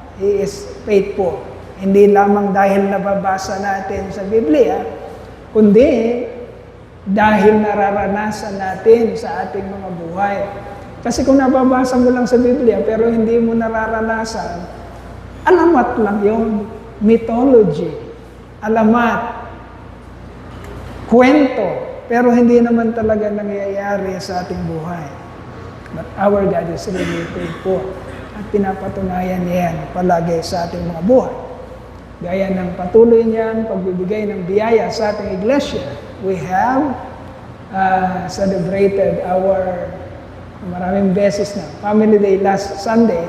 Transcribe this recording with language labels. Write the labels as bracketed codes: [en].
[en] He is faithful. [tl] Hindi lamang dahil nababasa natin sa Biblia, kundi dahil nararanasan natin sa ating mga buhay. Kasi kung nababasa mo lang sa Biblia pero hindi mo nararanasan, alamat lang yun. Mythology. Alamat. Kwento. Pero hindi naman talaga nangyayari sa ating buhay. [en] But our God is really faithful. [tl] At pinapatunayan niya yan palagi sa ating mga buhay. Gaya ng patuloy niyan, pagbibigay ng biyaya sa ating iglesia, [en] we have celebrated our [tl] maraming beses na Family Day last Sunday.